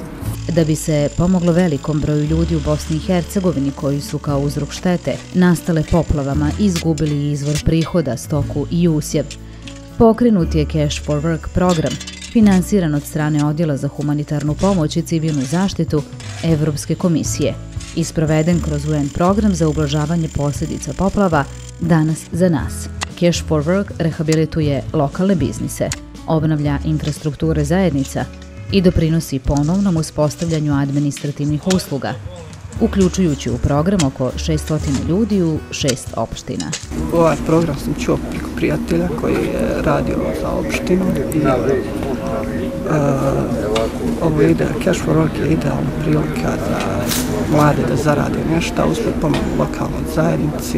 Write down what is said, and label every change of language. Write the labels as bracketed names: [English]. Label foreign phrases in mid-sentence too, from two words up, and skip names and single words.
[Bosnian] Da bi se pomoglo velikom broju ljudi u Bosni i Hercegovini koji su kao uzrok štete nastale poplavama izgubili izvor prihoda, stoku i usjev, pokrenut je [English] Cash for Work [Bosnian] program, finansiran od strane Odjela za humanitarnu pomoć i civilnu zaštitu Evropske komisije i sproveden kroz UN program za ublažavanje posljedica poplava Danas za nas. [English] Cash for Work [Bosnian] rehabilituje lokalne biznise, obnavlja infrastrukture zajednica i doprinosi ponovnom uspostavljanju administrativnih usluga, uključujući u program oko 600 ljudi u 6 opština. Ovaj program sam čuo preko prijatelja koji je radio za opštinu i ovo [English] Cash for Work [Bosnian] je idealna prilika za mlade da zarade nešto, uspred pomoći lokalnoj zajednici.